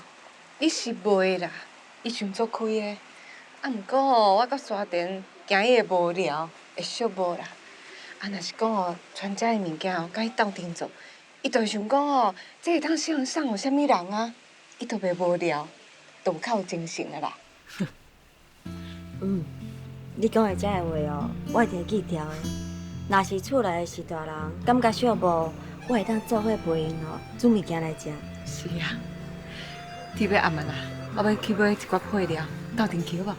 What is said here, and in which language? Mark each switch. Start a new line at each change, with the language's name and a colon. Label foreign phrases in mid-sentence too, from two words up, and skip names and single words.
Min Nan Chinese: 伊是袂啦，伊想做开的。啊，毋过吼，我甲沙田惊伊会无聊，会寂寞啦。啊，若是讲哦，传遮的物件哦，甲伊斗阵做，伊就会想讲哦，这会当向上有啥物人啊？伊就袂无聊，就有较有精神的啦。嗯。你讲的遮个话哦，我一定会记牢的。若是厝内是大人，感觉寂寞，我会当做伙陪因哦，煮物件来食。是啊，你要暗啊啦，我要去买一罐配料，斗阵去好无？